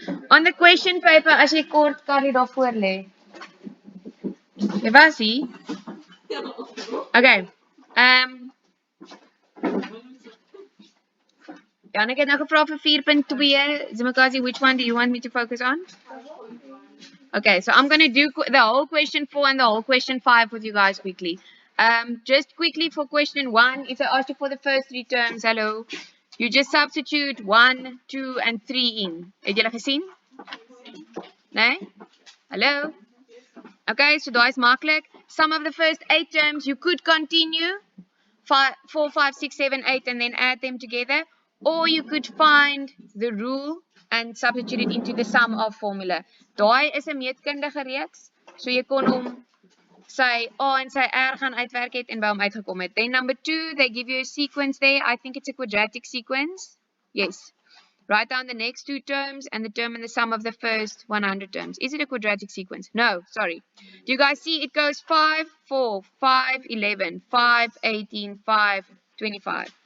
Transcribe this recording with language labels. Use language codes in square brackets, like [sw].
[en] On the question paper, [af] as jy kort kan jy daar voor lê. Jy was hier. Okay. Janneke het nou gevra vir 4.2. [en] Zimakazi, which one do you want me to focus on? Okay, so I'm going to do the whole question 4 and the whole question 5 with you guys quickly. Just quickly for question 1, if I ask you for the first 3 terms, hello, you just substitute 1, 2, and 3 in. [af] Het julle gesien? Nee? Hello? [en] Okay, so that is [af] maklik. [en] Some of the first 8 terms you could continue. 4, 5, 6, 7, 8 and then add them together. Or you could find the rule and substitute it into the sum of formula. [af] Daai is 'n meetkundige reeks. So jy kon hom sy A en sy R gaan uitwerk het en by hom uitgekom het. [en] Then number 2, they give you a sequence there. I think it's a quadratic sequence. Yes. Write down the next 2 terms and determine the sum of the first 100 terms. Is it a quadratic sequence? No, sorry. Do you guys see it goes 5, 4, 5, 11, 5, 18, 5, 25.